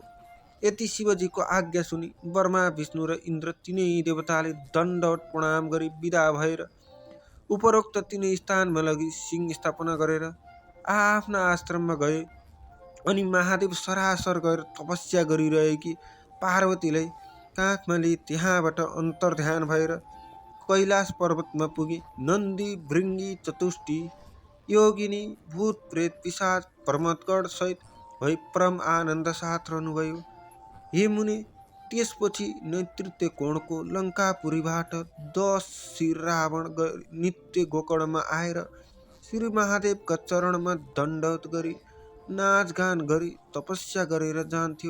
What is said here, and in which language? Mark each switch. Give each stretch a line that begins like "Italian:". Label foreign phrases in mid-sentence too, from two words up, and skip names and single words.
Nepali: यति शिवजीको आज्ञा सुनि ब्रह्मा विष्णु र इन्द्र तिनै देवताले दण्डवत प्रणाम गरी विदा भएर उपरोक्त तिनै स्थानमा लगी सिंह स्थापना गरेर आफ्ना आश्रममा गए। अनि महादेव सरासर गएर तपस्या गरिरहेकी पार्वतीलाई काखमा लिई त्यहाँबाट अन्तर्ध्यान भएर कैलाश पर्वतमा पुगे। नन्दी भृङ्गी चतुष्टी योगिनी भूत प्रेत पिशाच प्रमदगण सहित भई परम आनन्द साथ रहनुभयो। हे मुने, त्यसपछि नैऋत्य कोणको लङ्कापुरीबाट 10 शिर रावण नित्य गोकर्णमा आएर श्री महादेवका चरणमा दण्डवत गरी नाचगान गरी तपस्या गरेर जान्थ्यो।